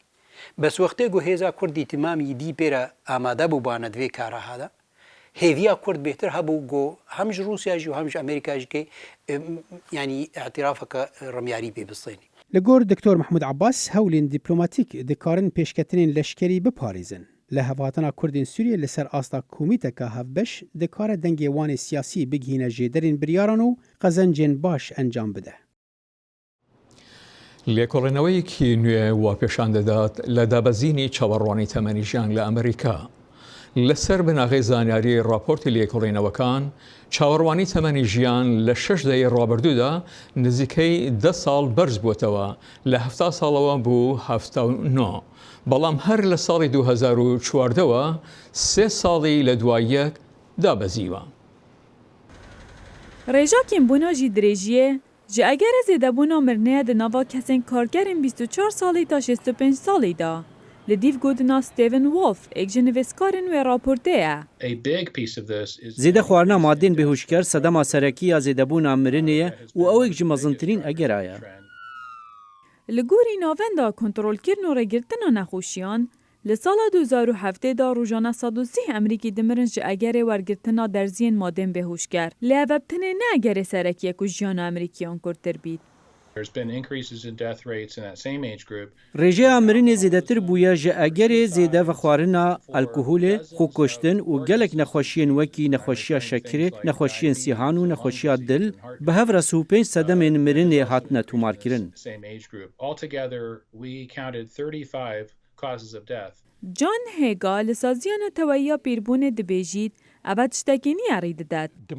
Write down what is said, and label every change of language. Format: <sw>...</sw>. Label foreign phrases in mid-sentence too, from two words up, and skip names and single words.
<ku>Bes wextê ku hêza Kurd îtîmamî dî pêre amade bûbane divê kara hada, hêviya Kurd bêhtir hebû got hem ji Rûsya jî û hem ji Amerîka jî kê yanî etirafeke remyarî pê bistênî. Li gor Dr. Mahmud Abbas hewlên dîplomatîk dikarin pêşketinên leşkerî biparêzin. Li hevhatina Kurdên Sûriyê li ser asta komîteka hevbeş dikare dengê wanê siyasî bigihîne jêderên biryaran û qezencên baş encam bide.</ku> <ckb>لێکۆڵێنەوەیەکی نوێ وا پێشان دەدات لە دابەزینی چاوەڕوانی تەمەنی ژیان لە ئەمریکا. لەسەر بناغی زانیاری راپۆرتی لێکۆڵێنەوەکان چاوەڕوانی تەمەنی ژیان لە 6 دەی ڕابردوودا نزیکەی 10 ساڵ بەرز بووتەوە لە 70 ساڵەوە بوو 79. بەڵام هەر لە ساڵی 2014ەوە 3 ساڵی لە دواییەک دابەزیوە.</ckb> <ku>ڕێژاکین بوونۆژی درێژیە ji egerê zêdebûna mirinê di nava kesên kargerên 24 salî ta 65 salî da. Li dîv gotina Stephen Wolf êk ji nivîskarên wê raportê ye. Zêde xwarina madên bêhûşker sedema serekî ya zêdebûna mirinê ye û ew êk ji mezintirîn egera ye. لە گۆری ناوەندا کۆنتڕۆلکردن و ڕێگرتنە نەخۆشیان لە ساڵا 2007دا ڕۆژانە 130 ئەمریکی دمرن ji ئەگەرێ وەرگرتنا دەرزیên madên bêhûşker. Lê ev tenê ne egerê serekiyê ku jiyana Amerîkiyan kurtir bît. ڕێژەیە مرنێ زێدەتر بووە ji ئەگەرێ زێدە بە خواردنا ئەلکوهولێ خوکشتن و gelek nexweşiyên wekî nexweşiya şekirê, nexweşiyên sîhan û nexweşiya dil bi hev re 35 sedemên mirinê hatine tûmarkirin. John Hega li saziyana teweyiya pîrbûnê dibêjît ev tiştekî niye rî didet.</ku>